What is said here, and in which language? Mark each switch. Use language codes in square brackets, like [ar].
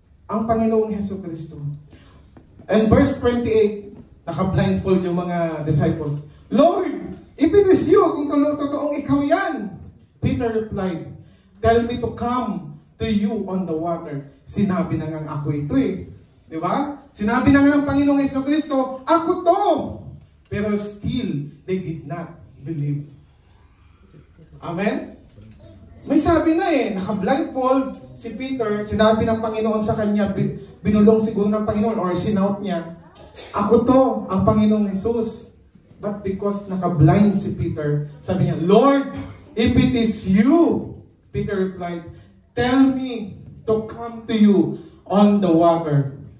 [tl] Ang Panginoong Jesucristo. [en] And verse 28, [tl] naka-blindfold yung mga disciples. [en] Lord, if it is you, [tl] kung totoong ikaw yan. [en] Peter replied, tell me to come to you on the water. [tl] Sinabi na nga ako ito eh. Di ba? Sinabi na nga ng Panginoong Jesucristo, ako to. [en] Pero still, they did not believe. Amen? [tl] May sabi na eh, naka-blindfold si Peter, sinabi ng Panginoon sa kanya, binulong siguro ng Panginoon or sinout niya, ako to, ang Panginoong Jesus. [en] But because [tl] naka-blind si Peter, sabi niya, [en] Lord, if it is you, Peter replied, tell me to come to you on the water.